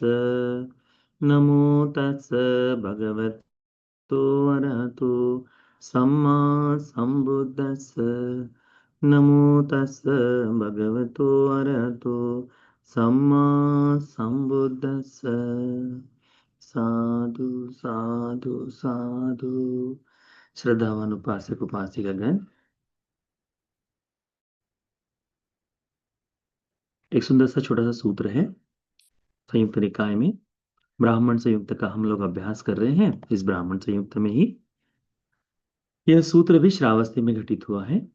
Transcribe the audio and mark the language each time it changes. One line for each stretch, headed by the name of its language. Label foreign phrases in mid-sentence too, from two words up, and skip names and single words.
Pali: नमो तस् भगवतो अरहतो सम्मा संबुद्दस्स। नमो तस् भगवतो अरहतो सम्मा संबुद्दस्स। साधु साधु साधु।
Hindi: श्रद्धावान उपासक उपासिकागण, एक सुंदर सा छोटा सा सूत्र है संयुक्त निकाय में। ब्राह्मण संयुक्त का हम लोग अभ्यास कर रहे हैं। इस ब्राह्मण संयुक्त में ही यह सूत्र भी श्रावस्ती में घटित हुआ है।